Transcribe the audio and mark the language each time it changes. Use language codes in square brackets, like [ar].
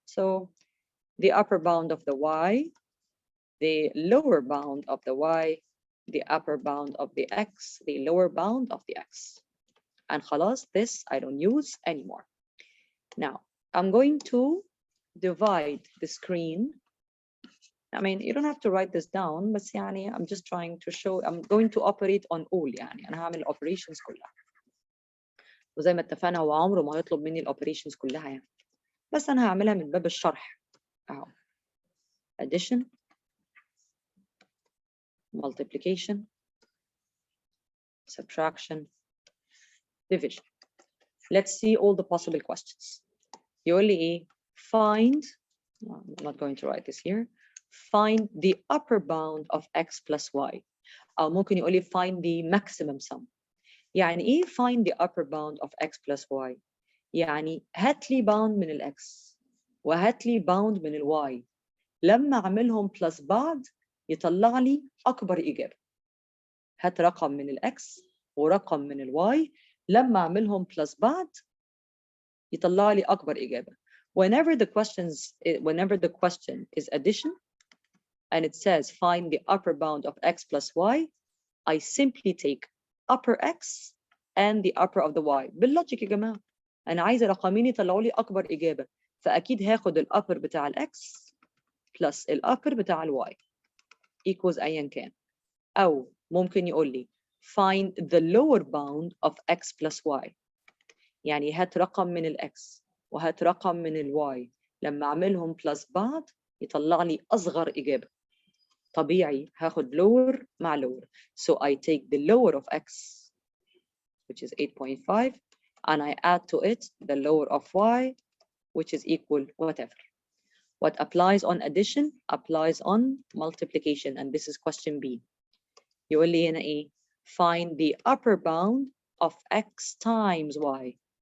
[en] So the upper bound of the y, the lower bound of the y, the upper bound of the x, the lower bound of the x. And خلاص, this I don't use anymore. Now, I'm going to divide the screen. I mean, you don't have to write this down, but يعني I'm just trying to show, I'm going to operate on all. [ar] يعني أنا هعمل operations كلها. وزي ما اتفقنا هو عمره ما يطلب مني الاوبريشنز كلها يعني. بس أنا هعملها من باب الشرح. أهو. [en] Addition, multiplication, subtraction, division. Let's see all the possible questions. [ar] يقول لي إيه؟ [en] Find, I'm not going to write this here. Find the upper bound of x plus y. [ar] أو ممكن يقول لي [en] find the maximum sum. [ar] يعني إيه [en] find the upper bound of x plus y؟ [ar] يعني هات لي bound من ال x وهات لي bound من ال y، لما أعملهم plus بعض يطلع لي أكبر إجابة. هات رقم من ال x ورقم من ال y، لما أعملهم plus بعض يطلع لي أكبر إجابة. [en] Whenever the question is addition and it says find the upper bound of x plus y, I simply take upper x and the upper of the y. [ar] باللوجيك يا جماعة، أنا عايزة رقمين يطلعوا لي أكبر إجابة، فأكيد هاخد الupper بتاع ال x plus الupper بتاع ال y equals أيا كان. أو ممكن يقول لي [en] find the lower bound of x plus y. [ar] يعني هات رقم من ال x وهات رقم من ال y، لما أعملهم plus بعض يطلع لي أصغر إجابة. طبيعي هاخد lower مع lower. [en] So I take the lower of x, which is 8.5, and I add to it the lower of y, which is equal whatever. What applies on addition applies on multiplication, and this is question B. [ar] يقول لي هنا إيه؟ [en] Find the upper bound of x times y.